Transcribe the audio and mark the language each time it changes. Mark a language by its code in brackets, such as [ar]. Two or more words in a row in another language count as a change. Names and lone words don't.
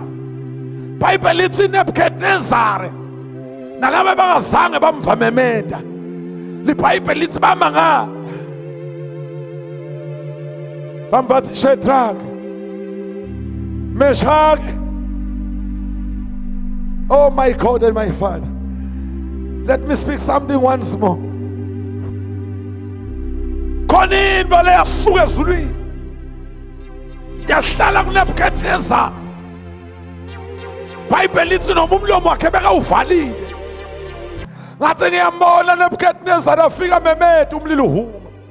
[zu] Bible lithi uNebukadnezar nalabo bangazange bamvamemeda, liBhayibheli lithi bamangala, bamvathi Shadrach, Meshach, [en] oh my God and my Father. Let me speak something once more. [zu] Khona into le yasuka ezulwini yahlala kuNebukadnezar. Bible lithi noma umlomo wakhe bekawuvalile, ngathi ngiyambona Nebukadnezar afika memeda umlilo uhuma.